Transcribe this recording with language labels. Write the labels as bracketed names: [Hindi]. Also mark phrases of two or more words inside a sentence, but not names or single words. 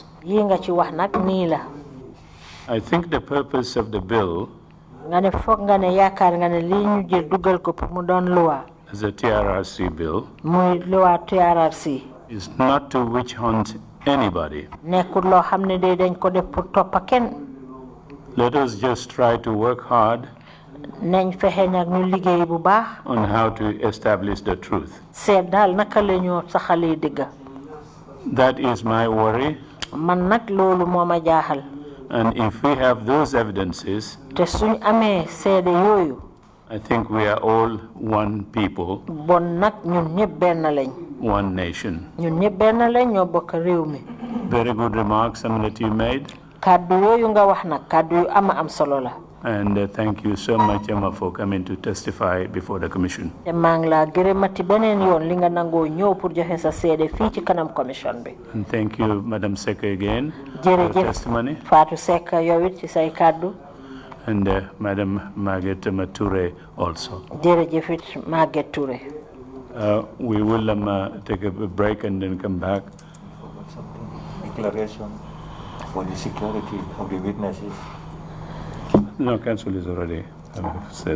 [Wolof] yi nga ci wax nag nii la. [English] I think the purpose of the bill [Wolof] nga ne foog nga ne yaakaar nga ne lii ñu jël dugal ko pour mu doon loi. [English] as a TRRC bill [Wolof] muy loi TRRC. [English] is not to witch hunt anybody. [Wolof] nekkul loo xam ne de dañ ko def pour toppa kenn. [English] Let us just try to work hard [Wolof] nañ fexe nag ñu liggéey bu baax. [English] on how to establish the truth. [Wolof] seet daal naka la ñoo saxalee dëgg. [English] That is my worry. [Wolof] man nag loolu moo ma jaaxal. [English] And if we have those evidences, [Wolof] te suñ amee seede yooyu. [English] I think we are all one people. [Wolof] bon nag ñun ñëpp benn lañ. [English] One nation. [Wolof] ñun ñëpp benn lañ ñoo bokk réew mi. [English] Very good remarks, that you made. [Wolof] kàddu yooyu nga wax nag kàddu yu am solo la. [English] And thank you so much, Emma, for coming to testify before the commission. [Wolof] te maa ngi laa gërëmati beneen yoon li nga nangoo ñëw pour joxe sa seede fii ci kanam commission bi. [English] And thank you, Madam Seka, again [Wolof] jërëjëf [English] for testimony. [Wolof] Fatou Seck yow it ci say kàddu. [English] And Madam Margaret Mature also. [Wolof] jërëjëf it Margaret Touré. [English] We will take a break and then come back. Declaration for the security of the witnesses. No, council is already said.